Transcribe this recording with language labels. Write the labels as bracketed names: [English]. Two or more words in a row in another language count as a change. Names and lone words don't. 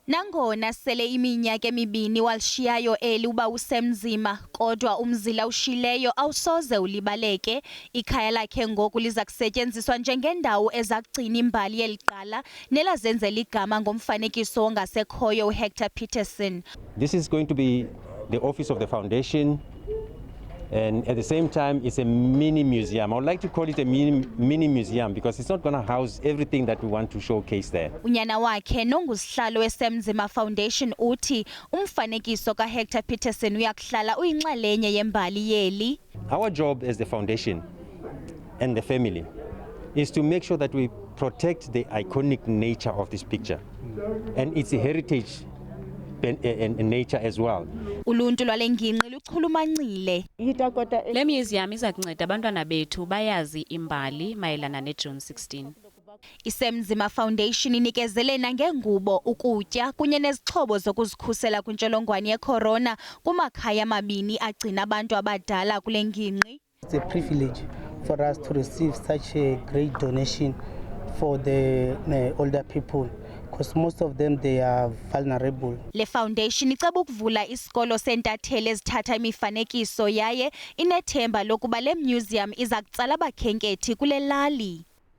[Xhosa] Nangona sele iminyaka emibini walishiyayo eli uBawo Sam Nzima, kodwa umzila ushileyo awusoze ulibaleke. Ikhaya lakhe ngoku liza kusetyenziswa njengendawo ezakugcina imbali yeliqala nelazenzela igama ngomfanekiso wongasekhoyo uHector Peterson. [English] This is going to be the office of the foundation, and at the same time it's a mini museum. I would like to call it a mini museum because it's not going to house everything that we want to showcase there. [Xhosa] Unyana wakhe nongusihlalo weSam Nzima Foundation uthi umfanekiso kaHector Peterson uyakuhlala uyinxalenye yembali yeli. [English] Our job as the foundation and the family is to make sure that we protect the iconic nature of this picture and its heritage and nature as well. [Xhosa] Uluntu lwale ngingqi luchulumancile. Le museum iza kunceda abantwana bethu bayazi imbali mayelana neJune 16. iSam Nzima Foundation inikezele nangengubo, ukutya kunye nezixhobo zokuzikhusela kwintsholongwane yecorona kumakhaya amabini agcina abantu abadala kule ngingqi. [English] It's a privilege for us to receive such a great donation for the older people, because most of them they are vulnerable. [Xhosa] Le foundation iceba ukuvula isikolo sentatheli ezithatha imifanekiso yaye inethemba lokuba le museum iza kutsala abakhenkethi kule lali.